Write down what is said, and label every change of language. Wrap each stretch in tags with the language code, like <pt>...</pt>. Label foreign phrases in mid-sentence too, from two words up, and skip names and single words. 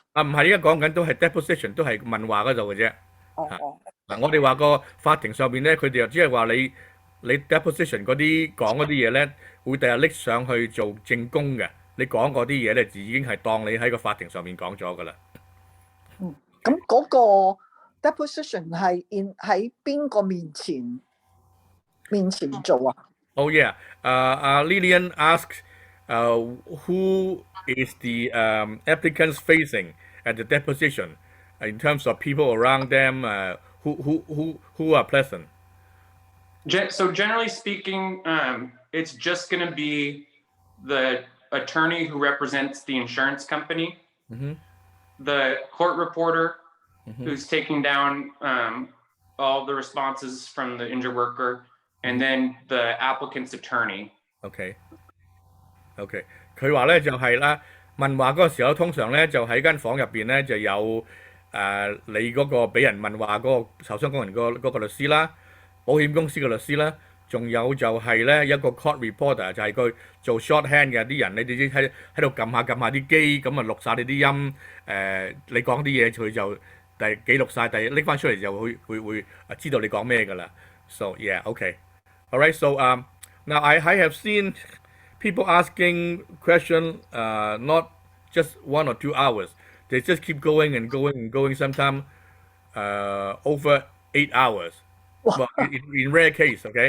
<yue>唔係，而家講緊都係 deposition， 都係問話嗰度嘅啫。嗱，我哋話個法庭上邊咧，佢哋又只係話你 deposition 嗰啲講嗰啲嘢咧，會第日拎上去做證供嘅。你講嗰啲嘢咧，就已經係當你喺個法庭上面講咗噶啦。咁嗰個 deposition 係喺邊個面前做啊</yue> <en>？Oh yeah，Lillian asked who is the applicants facing at the deposition in terms of people around them who are present. So generally speaking, it's just going to be the attorney who represents the insurance company, the court reporter who's taking down all the responses from the injured worker, and then the applicant's attorney.</en> <yue>OK，佢話咧就係啦，問話嗰個時候，通常咧就喺間房入邊咧就有你嗰個俾人問話嗰個受傷工人嗰個律師啦，保險公司嘅律師啦。仲有就係咧一個</yue> <en>court reporter，</en> <yue>就係佢做 shorthand 嘅啲人，你哋喺度撳下啲機，咁啊錄晒你啲音，你講啲嘢佢就記錄晒，拎翻出嚟就會知道你講咩㗎啦。</yue> <en>So yeah, okay, all right. So now I have seen people asking question not just 1 or 2 hours. They just keep going and going and going. Sometimes over 8 hours. Well, in rare case, okay.</en>